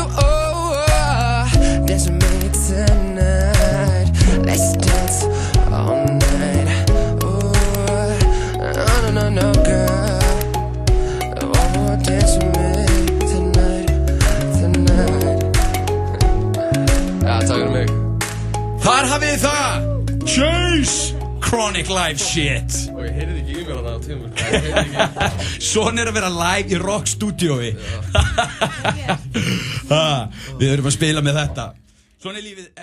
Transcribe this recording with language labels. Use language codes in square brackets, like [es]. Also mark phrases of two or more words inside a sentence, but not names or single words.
[en] Oh, dance with me tonight. Let's dance all night. Oh, no, no, no, girl. Oh, dance with me tonight, tonight. [is] Ja, takk fyrir mig. Þar hafið þið það! [en] Chase! Chronic live shit! [is] Og ég heyrði ekki í mér þarna á tímur. Svona að vera live í rock stúdíói. Við erum að spila með þetta. Svona lífið.